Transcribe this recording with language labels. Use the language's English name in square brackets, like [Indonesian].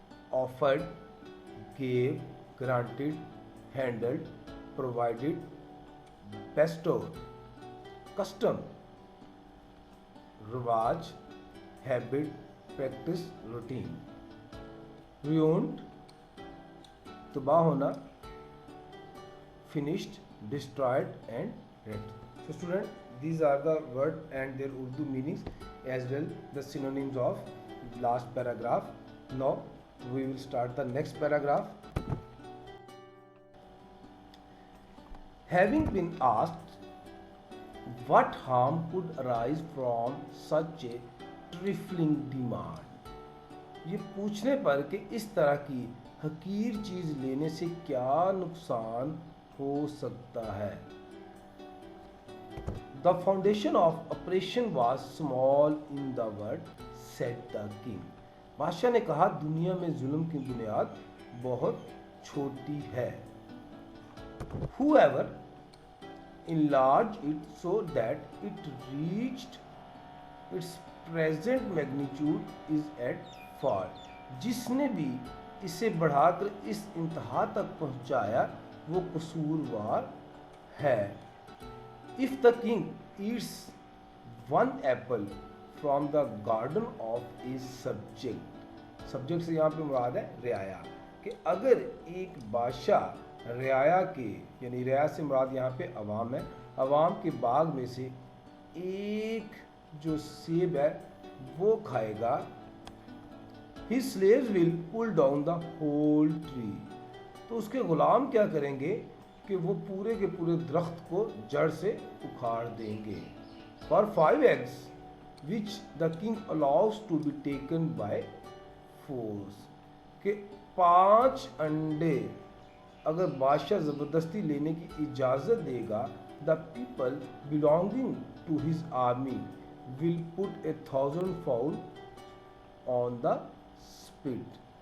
[English] Afforded, give, granted, handled, provided, bestowed. Custom, رواج، habit, practice, routine. [Urdu] ruined، تباہ ہونا. [English] finished، destroyed and wrecked. So student, these are the word and their Urdu meanings as well the synonyms of last paragraph. Now we will start the next paragraph. Having been asked what harm could arise from such a trifling demand. [Urdu] یہ پوچھنے پر کہ اس طرح کی حقیر چیز لینے سے کیا نقصان ہو سکتا ہے. [English] The foundation of oppression was small in the world, said the king. [Urdu] بادشاہ نے کہا دنیا میں ظلم کی بنیاد بہت چھوٹی ہے. [English] Whoever enlarged it so that it reached its present magnitude is at fault. [Urdu] جس نے بھی اسے بڑھا کر اس انتہا تک پہنچایا وہ قصوروار ہے. [English] If the king eats one apple from the garden of a subject [Urdu] سے یہاں پہ مراد ہے رعایا، کہ اگر ایک بادشاہ رعایا کے، یعنی رعایا سے مراد یہاں پہ عوام ہے، عوام کے باغ میں سے ایک جو سیب ہے وہ کھائے گا. [English] His slaves will pull down the whole tree. [Urdu] تو اس کے غلام کیا کریں گے کہ وہ پورے کے پورے درخت کو جڑ سے اکھاڑ دیں گے. [English] For 5 eggs which the king allows to be taken by force. [Urdu] کہ 5 انڈے اگر بادشاہ زبردستی لینے کی اجازت دے گا. [English] The people belonging to his army will put 1,000 fowl on the spit.